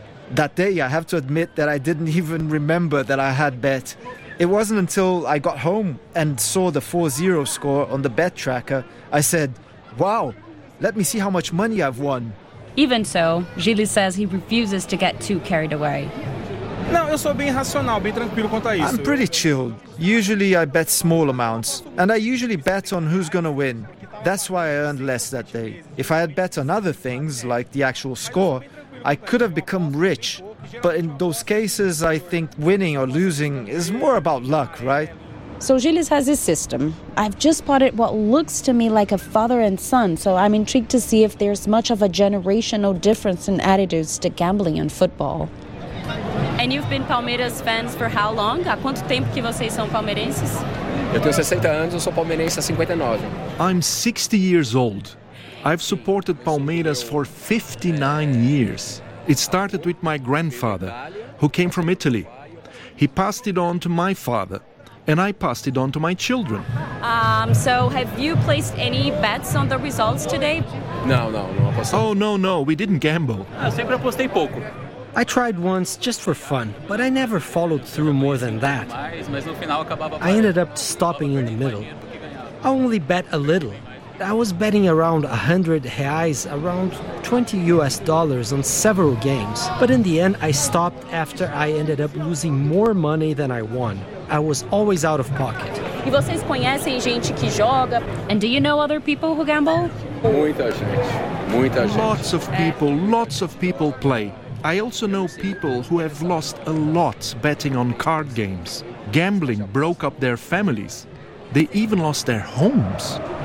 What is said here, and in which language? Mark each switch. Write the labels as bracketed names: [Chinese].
[English] That day, I have to admit that I didn't even remember that I had bet. It wasn't until I got home and saw the 4-0 score on the bet tracker, I said, wow, let me see how much money I've won. Even so, Gilly says he refuses to get too carried away. [Portuguese] Não, eu sou bem racional, bem tranquilo quanto a isso. [English] I'm pretty chilled. Usually I bet small amounts. And I usually bet on who's gonna win. That's why I earned less that day. If I had bet on other things, like the actual score, I could have become rich. But in those cases, I think winning or losing is more about luck, right? So Gilles has his system. I've just spotted what looks to me like a father and son, so I'm intrigued to see if there's much of a generational difference in attitudes to gambling and football. And you've been Palmeiras fans for how long? [Portuguese] Há quanto tempo que vocês são palmeirenses? Eu tenho 60 anos, eu sou palmeirense há 59. [English] I'm 60 years old. I've supported Palmeiras for 59 years. It started with my grandfather, who came from Italy. He passed it on to my father, and I passed it on to my children. So have you placed any bets on the results today? No. Oh, no, we didn't gamble. I tried once just for fun, but I never followed through more than that. I ended up stopping in the middle. I only bet a little. I was betting around 100 reais, around $20 on several games. But in the end, I stopped after I ended up losing more money than I won. I was always out of pocket. [Portuguese] E vocês conhecem gente que joga? [English] And do you know other people who gamble? [Portuguese] Muita gente. [English] Lots of people play. I also know people who have lost a lot betting on card games. Gambling broke up their families. They even lost their homes.